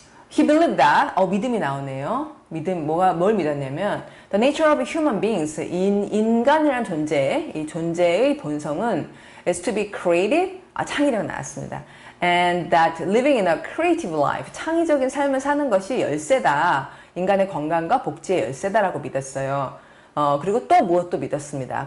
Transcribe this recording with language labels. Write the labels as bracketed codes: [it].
[en] He believed that [ko] 믿음이 나오네요. 뭘 믿었냐면 [en] the nature of human beings, [ko] 인간이라는 존재, 이 존재의 본성은 [en] is to be creative, [ko] 창의력 나왔습니다. [en] And that living in a creative life, [ko] 창의적인 삶을 사는 것이 열쇠다. 인간의 건강과 복지의 열쇠다라고 믿었어요. 그리고 또 무엇도 믿었습니다.